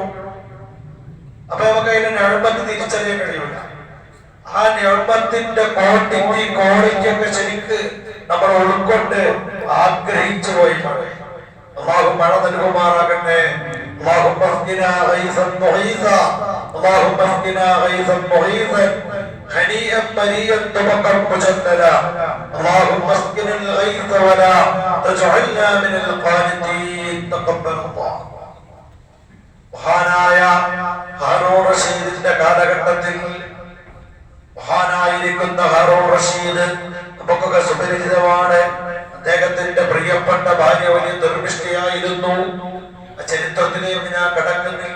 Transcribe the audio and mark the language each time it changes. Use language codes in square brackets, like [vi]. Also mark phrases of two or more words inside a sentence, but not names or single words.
[ml] അപ്പൊ നമുക്ക് അതിന്റെ നിഅമത്ത് തിരിച്ചറിയാൻ കഴിയില്ല. ആ നിഅമത്തിന്റെ ക്വാളിറ്റി ഒക്കെ ശരിക്ക് നമ്മൾ ഉൾക്കൊണ്ട് ആഗ്രഹിച്ചു പോയി. അല്ലാഹു മഴ നൽകുമാറാകട്ടെ. [ar] اللهم اسقنا غيثا مغيثا هنيئا مريئا طبقا مجللا اللهم اسقنا الغيث ولا تجعلنا من القانتين تقبل الله. [ml] മഹാനായ ഹാറൂൺ റഷീദിന്റെ കാലഘട്ടത്തിൽ മഹാനായിരിക്കുന്ന ഹാറൂൺ റഷീദ് നമുക്കൊക്കെ സുപരിചിതമാണ്. അദ്ദേഹത്തിന്റെ പ്രിയപ്പെട്ട ഭാര്യ വലിയ ദുർവിഷ്ഠയായിരുന്നു. ചരിത്രത്തിലേക്ക് ഞാൻ കടക്കുന്നില്ല.